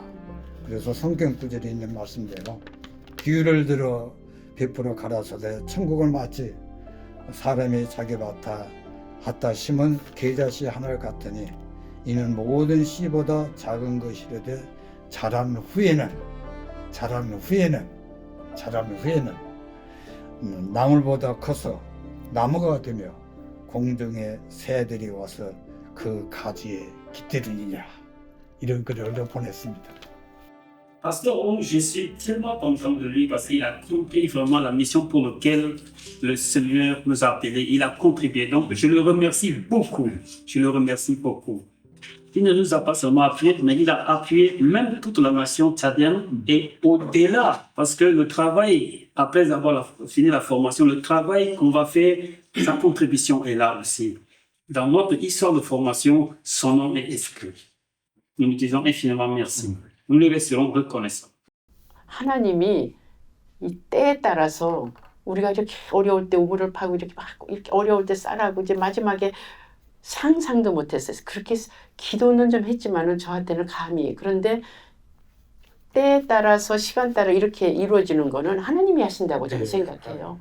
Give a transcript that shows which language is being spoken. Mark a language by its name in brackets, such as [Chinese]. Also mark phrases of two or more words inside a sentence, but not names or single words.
[Korean] 그래서 성경 구절에 있는 말씀대로 비유를 들어 베풀어 가라사대 천국을 마치 사람이 자기 밭에 갖다 심은 게자씨 하나 같으니 이는 모든 씨보다 작은 것이라되 자란 후에는 나물보다 커서 나무가 되며 공중의 새들이 와서 그 가지에 깃들이니라. 이런 글을 보냈습니다. [French] Pasteur Ong, je suis tellement content de lui parce qu'il a compris vraiment la mission pour laquelle le Seigneur nous a appelés. Il a contribué. Donc, je le remercie beaucoup. Je le remercie beaucoup. Il ne nous a pas seulement appuyé, mais il a appuyé même toute la nation tchadienne et au-delà. Parce que le travail, après avoir fini la formation, le travail qu'on va faire, sa contribution est là aussi. Dans notre histoire de formation, son nom est inscrit. Nous nous disons infiniment merci. Nous lui resterons reconnaissants. [Korean] 하나님이 이 때에 따라서 우리가 이렇게 어려울 때 우물을 파고 이렇게 막 이렇게 어려울 때 쌀하고 이제 마지막에 상상도 못했어요. 그렇게 기도는 좀 했지만은 저한테는 감히. 그런데 때에 따라서 시간 따라 이렇게 이루어지는 거는 하나님이 하신다고 저는 생각해요.